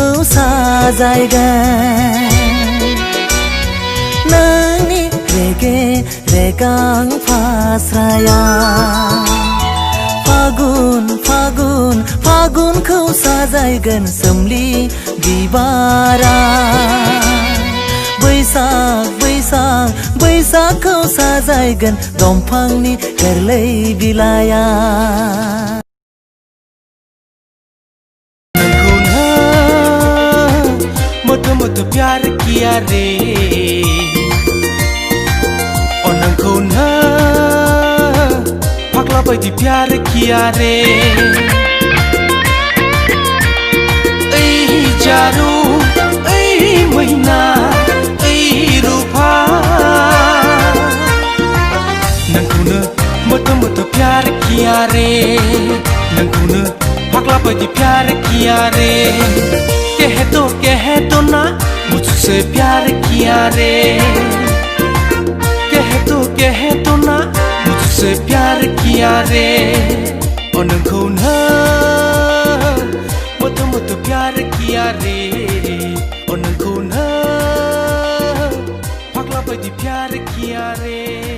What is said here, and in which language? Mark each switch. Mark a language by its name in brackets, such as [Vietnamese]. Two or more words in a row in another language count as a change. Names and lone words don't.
[Bodo] साजायगोन नोंनि रेगे रेगां फास्राया फागुन फागुन फागुनखौ साजायगोन सोमलि बिबारा बैसाग बैसाग बैसागखौ साजायगोन दंफांनि गोरलै बिलाइया नोंखौनो मोथो [Hindi] प्यार किया रे [Bodo] नोंखौनो फाग्ला बायदि [Hindi] प्यार किया रे [Bodo] ओइ जारु ओइ मैना ओइ रूपा नोंखौनो मोथो [Hindi] प्यार किया रे [Bodo] नोंखौनो फाग्ला बायदि [Hindi] प्यार किया रे कह दो ना मुझसे प्यार किया रे कह दो ना मुझसे प्यार किया रे [Bodo] नोंखौनो मोथो [Hindi] प्यार किया रे [Bodo] नोंखौनो फाग्ला बायदि [Hindi] प्यार किया रे